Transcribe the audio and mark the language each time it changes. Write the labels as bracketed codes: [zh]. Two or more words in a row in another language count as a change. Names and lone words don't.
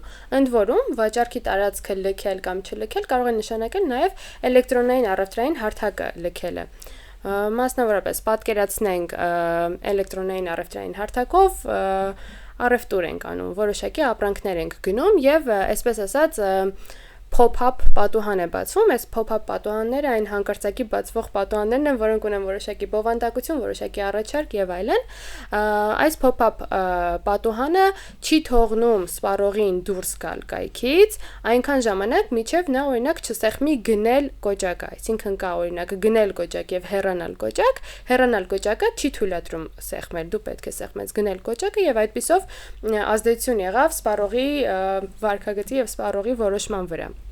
[hy] Ընդ որում, վաճառքի տարածքը լքել կամ չլքել կարող է նշանակել նաև էլեկտրոնային առևտրային հարթակը լքելը։ Մասնավորապես պատկերացնենք էլեկտրոնային առևտրային հարթակով առևտուր ենք անում, որոշակի ապրանքներ ենք գնում եւ այսպես ասած pop-up պատուհան է բացվում, այս pop-up պատուհանները այն հանկարծակի բացվող պատուհաններն են, որոնք ունեն որոշակի բովանդակություն, որոշակի առաջարկ եւ այլն։ Այս pop-up պատուհանը չի թողնում սպառողին դուրս գալ կայքից, այնքան ժամանակ, մինչեւ նա օրինակ չսեղմի գնել կոճակը, այսինքն կա օրինակ գնել կոճակ եւ հեռանալ կոճակ, հեռանալ կոճակը չի թույլատրում սեղմել, դու պետք է սեղմես գնել կոճակը եւ այդպիսով ազդեցություն եղավ սպառողի վարքագծի եւ սպառողի որոշման վրա։